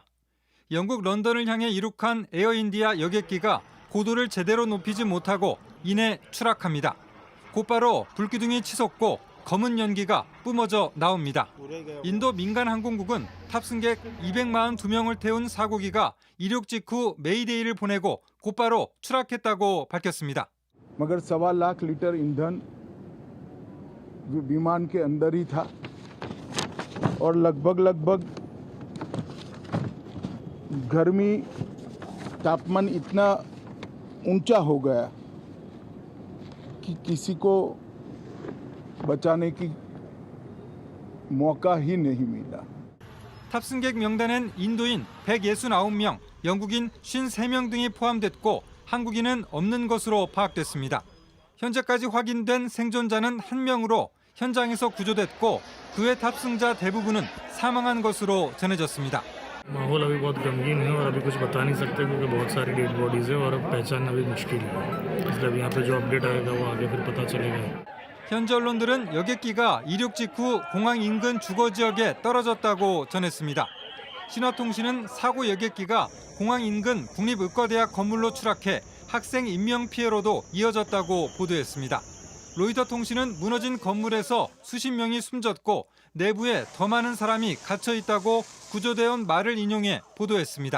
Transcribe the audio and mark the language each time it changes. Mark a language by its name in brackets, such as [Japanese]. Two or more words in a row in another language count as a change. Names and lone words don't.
[Korean] 영국 런던을 향해 이륙한 에어인디아 여객기가 고도를 제대로 높이지 못하고 이내 추락합니다. 곧바로 불기둥이 치솟고 검은 연기가 뿜어져 나옵니다. 인도 민간 항공국은 탑승객 242명을 태운 사고기가 이륙 직후 메이데이를 보내고 곧바로 추락했다고 밝혔습니다. [Hindi] मगर 1.25 लाख लीटर ईंधन विमान के अंदर ही था और लगभग गर्मी तापमान इतना ऊंचा हो गया कि किसी को बचाने की मौका ही नहीं मिला. [Korean] 탑승객 명단엔 인도인 169명, 영국인 53명 등이 포함됐고 한국인은 없는 것으로 파악됐습니다. 현재까지 확인된 생존자는 1명으로 현장에서 구조됐고 그의 탑승자 대부분은 사망한 것으로 전해졌습니다. [Hindi] माहौल अभी बहुत गमगीन है और अभी कुछ बता नहीं सकते क्योंकि बहुत सारी [English] dead bodies [Hindi] है और पहचानना भी मुश्किल है इसलिए यहाँ पे जो अपडेट आएगा वो आगे फिर पता चलेगा. [Korean] 현지 언론들은 여객기가 이륙 직후 공항 인근 주거 지역에 떨어졌다고 전했습니다. 신화통신은 사고 여객기가 공항 인근 국립의과대학 건물로 추락해 학생 인명 피해로도 이어졌다고 보도했습니다. 로이터 통신은 무너진 건물에서 수십 명이 숨졌고 내부에 더 많은 사람이 갇혀 있다고 구조대원 말을 인용해 보도했습니다.